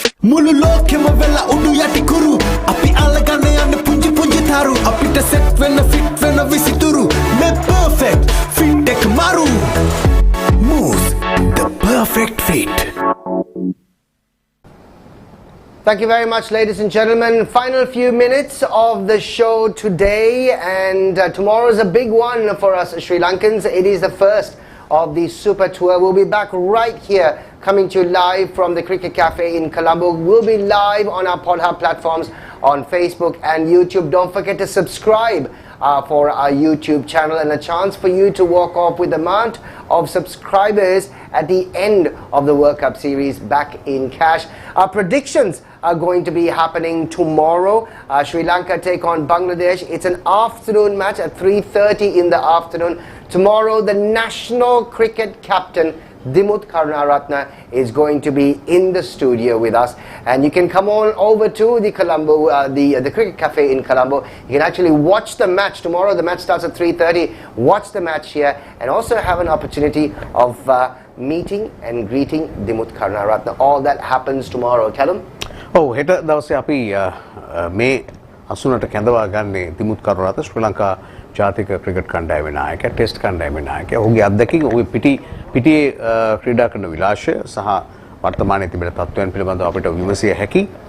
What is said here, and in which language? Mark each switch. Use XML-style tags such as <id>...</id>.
<si>මුළු ලෝකෙම වෙලා උඩු යටි කුරු අපි අල්ලගන්න යන්න පුංචි පුංචි තරු අපිට සෙට් වෙන්න ෆිට වෙන්න විසිතුරු මේ perfect fit එක maru Mousse,</si> <en>the perfect fit. Thank you very much, ladies and gentlemen. Final few minutes of the show today, and tomorrow is a big one for us Sri Lankans. It is the first of the Super Tour. We'll be back right here, coming to you live from the Cricket Cafe in Colombo. We'll be live on our PodHUB platforms on Facebook and YouTube. Don't forget to subscribe for our YouTube channel, and a chance for you to walk off with the amount of subscribers at the end of the World Cup series back in cash. Our predictions are going to be happening tomorrow. Sri Lanka take on Bangladesh. It's an afternoon match at 3:30 in the afternoon. Tomorrow, the national cricket captain Dimuth Karunaratne is going to be in the studio with us, and you can come on over to the Colombo, the Cricket Cafe in Colombo. You can actually watch the match tomorrow. The match starts at 3:30. Watch the match here, and also have an opportunity of meeting and greeting Dimuth Karunaratne. All that happens tomorrow. Callum?</en> <si>Oh, හෙට දවසේ අපි මේ 80ට කැඳවා ගන්නේ දිමුත් කරුණාරත්න ශ්‍රී ලංකා ජාතික cricket කණ්ඩායමේ නායකයා, test කණ්ඩායමේ නායකයා. ඔහුගේ අත්දැකීම්, ඔහුගේ පිටියේ ක්‍රීඩා කරන විලාසය සහ වර්තමානයේ තිබෙන තත්ත්වයන් පිළිබඳව අපිට විමසිය හැකි.</si>